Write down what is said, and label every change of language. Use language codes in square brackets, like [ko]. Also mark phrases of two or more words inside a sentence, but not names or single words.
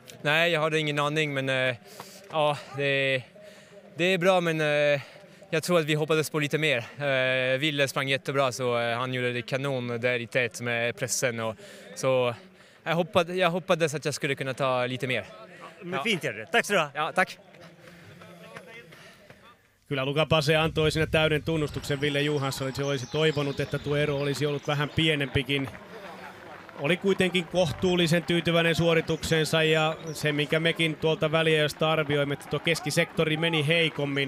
[sv] Nej, jag hade ingen aning, men ja, det är bra, men jag tror att vi hoppades på lite mer. Ville sprang jättebra, så han gjorde det kanon där i tät med pressen. Och, så jag hoppades att jag skulle kunna ta lite mer. Men fint är det. Tack så du. Ja, tack. [fi] Kyllä Luka Pase antoi sinne täyden tunnustuksen Ville Johanssonille. Se olisi toivonut, että tuo ero olisi ollut vähän pienempikin. Oli kuitenkin kohtuullisen tyytyväinen suorituksensa ja se, minkä mekin tuolta väliajosta arvioimme, että tuo keskisektori meni heikommin.